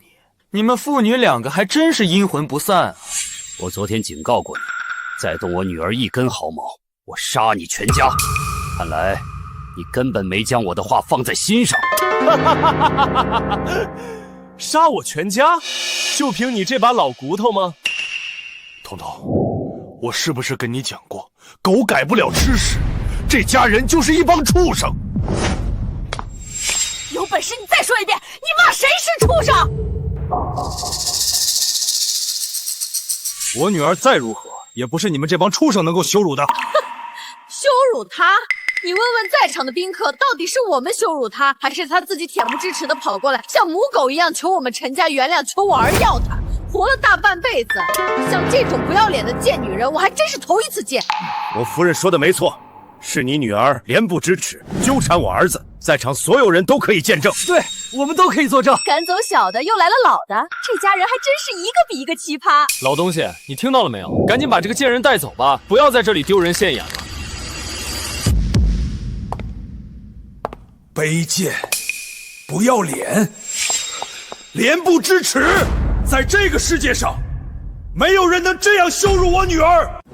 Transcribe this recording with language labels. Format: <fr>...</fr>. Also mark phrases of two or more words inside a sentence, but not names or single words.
<zh>你們父女兩個還真是陰魂不散啊！我昨天警告過你，再动我女兒一根毫毛，我殺你全家。看來你根本沒將我的話放在心上。殺我全家？就憑你這把老骨頭嗎？彤彤，我是不是跟你講過，狗改不了吃屎，這家人就是一幫畜生。有本事你再說一遍，你罵誰是畜生？我女兒再如何，也不是你們這幫畜生能夠羞辱的。羞辱她？你問問在場的賓客，到底是我們羞辱她，還是她自己恬不知恥的跑過來，像母狗一樣求我們陳家原諒，求我兒要她？活了大半輩子，像這種不要臉的賤女人，我還真是頭一次見。我夫人說的沒錯，是你女兒恬不知恥，糾纏我兒子，在場所有人都可以見證。對，我們都可以作證。趕走小的，又來了老的，這家人還真是一個比一個奇葩。老東西，你聽到了沒有？趕緊把這個賤人帶走吧，不要在這裡丟人現眼了。卑賤，不要臉，廉不知恥！在这个世界上，没有人能这样羞辱我女儿！</zh>